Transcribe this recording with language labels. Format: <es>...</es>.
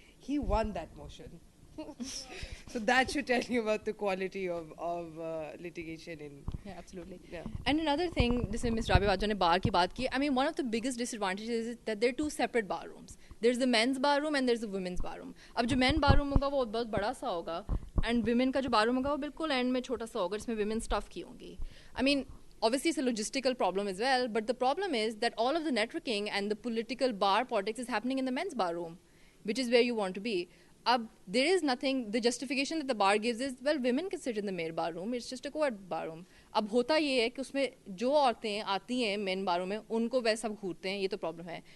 <en>He won that motion. So that should tell you about the quality of litigation in. Yeah, absolutely. Yeah. And another thing, this is Ms. Rabi Bajo</en> <hi>ne bar ki baat ki.</hi> <en>I mean, one of the biggest disadvantages is that there are two separate bar rooms. There's the men's bar room and there's the women's bar room.</en> <hi>अब जो men bar room होगा वो बहुत बड़ा सा होगा, and women का जो bar room होगा वो बिल्कुल end में छोटा सा होगा जिसमें women stuff की होंगी.</hi> <en>I mean, obviously it's a logistical problem as well, but the problem is that all of the networking and the political bar politics is happening in the men's bar room, which is where you want to be. There is nothing, the justification that the bar gives is, well, women can sit in the male bar room, it's just a co-ed bar room.</en> <hi>अब होता ये है कि उसमें जो औरतें आती हैं मेन बारों में उनको वैसा घूरते हैं, ये तो प्रॉब्लम है.</hi>